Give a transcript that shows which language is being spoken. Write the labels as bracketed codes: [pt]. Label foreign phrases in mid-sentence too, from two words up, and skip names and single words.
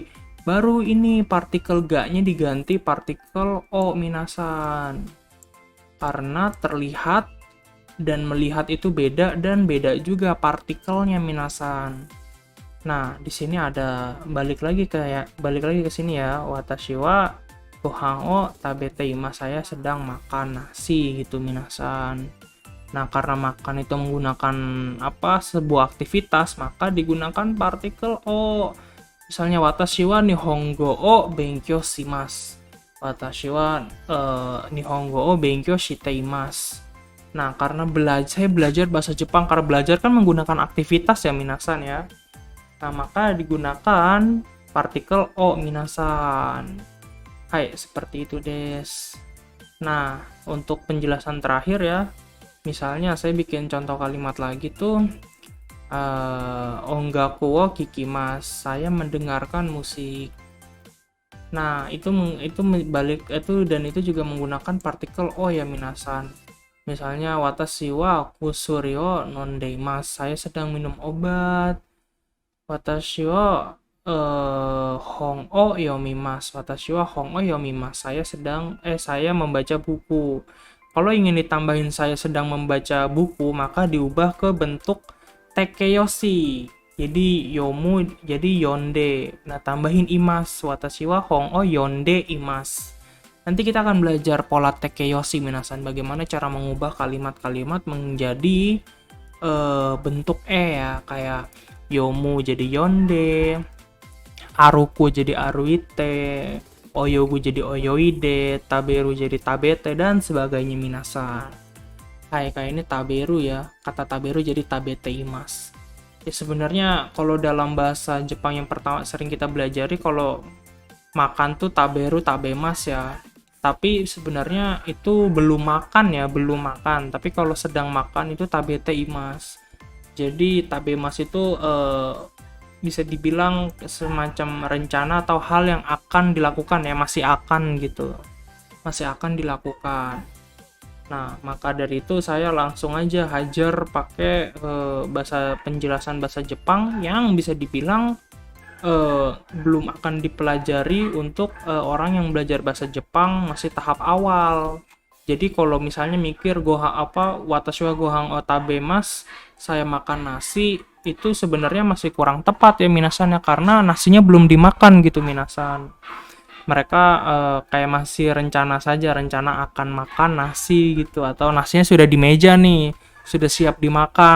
[id] Baru ini partikel ga-nya diganti partikel o, minasan. Karena terlihat dan melihat itu beda, dan beda juga partikelnya, minasan. Nah, di sini ada balik lagi ke sini ya. [ja] 私はご飯を食べています, [id] saya sedang makan nasi gitu, minasan. Nah, karena makan itu menggunakan sebuah aktivitas, maka digunakan partikel o. [ja] Misalnya 私は日本語を勉強します. 私は日本語を勉強しています. [id] Nah, karena saya belajar bahasa Jepang, karena belajar kan menggunakan aktivitas ya, minasan ya. Nah, maka digunakan partikel o, minasan. Hai, seperti itu des. Nah, untuk penjelasan terakhir ya, misalnya saya bikin contoh kalimat lagi tuh, [ja] 音楽を聴きます, [id] saya mendengarkan musik. Nah, itu dan itu juga menggunakan partikel o ya, minasan. [ja] Misalnya 私は薬を飲んでいます, [id] saya sedang minum obat. [ja] 私は本を読みます. 私は本を読みます, [id] saya membaca buku. Kalau ingin ditambahin saya sedang membaca buku, maka diubah ke bentuk tekeyoshi. Jadi yomu jadi yonde. Nah, tambahin imasu. [ja] 私は本を読んでいます. [id] Nanti kita akan belajar pola tekeyoshi, minasan, bagaimana cara mengubah kalimat-kalimat menjadi bentuk ya, kayak yomu jadi yonde, aruku jadi aruite, oyogu jadi oyoide, taberu jadi tabete, dan sebagainya, minasan. Kayak ini taberu ya, kata taberu jadi [ja] 食べています. [id] Ya, sebenarnya kalau dalam bahasa Jepang yang pertama sering kita belajari, kalau makan tuh [ja] 食べる 食べます [id] ya. Tapi sebenarnya itu belum makan. Tapi kalau sedang makan itu [ja] 食べています. [id] Jadi tabemas itu bisa dibilang semacam rencana atau hal yang akan dilakukan ya, masih akan dilakukan. Nah, maka dari itu saya langsung aja hajar pakai penjelasan bahasa Jepang yang bisa dibilang belum akan dipelajari untuk orang yang belajar bahasa Jepang masih tahap awal. Jadi kalau misalnya mikir [ja] 私はご飯を食べます, [id] saya makan nasi, itu sebenarnya masih kurang tepat ya, minasan ya, karena nasinya belum dimakan gitu, minasan. Mereka kayak masih rencana akan makan nasi gitu, atau nasinya sudah di meja nih, sudah siap dimakan.